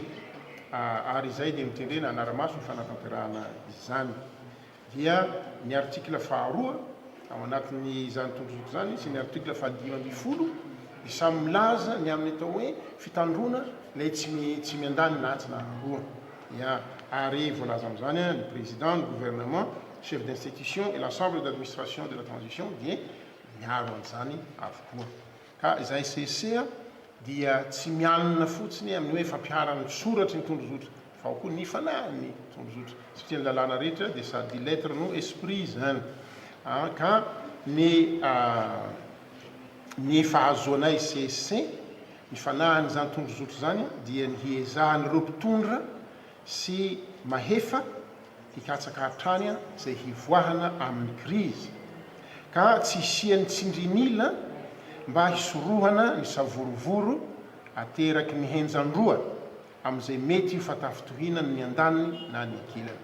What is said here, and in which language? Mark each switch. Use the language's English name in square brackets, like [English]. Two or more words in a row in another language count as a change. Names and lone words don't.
[Malagasy] Ary izay dia mitendrena anaramaso ny fanatanterahana izany. Dia ny artikla faharoa ao anatin'ny izany tondrozotra zany sy ny artikla 520 dia samy milaza ny amin'ny atao hoe fitandrona ilay tsy miandany lantsina roa. Ary voalaza amin'izany ny [French] président, le gouvernement, chef d'institution et l'ensemble d'administration de la transition [Malagasy] dia miaro an'izany avokoa. Ka izay CSC dia tsy mianina fotsiny amin'ny hoe fampiarana soratra ny tondrozotra fa koa ny fanahy ny tondrozotra satria ny lalàna rehetra dia sady lettre no esprit zany. Ka ny fahazoanay CSC ny fanahiny zany tondrozotra zany dia ny hiezahany ireo mpitondra sy mahefa hikatsaka hatrany izay hivoahana amin'ny krizy ka tsy isian'ny tsindrinila mba hisorohana ny savorovoro ateraky ny henjan-droa amin'izay mety ho fatafitohinany ny andaniny na ny ankilany.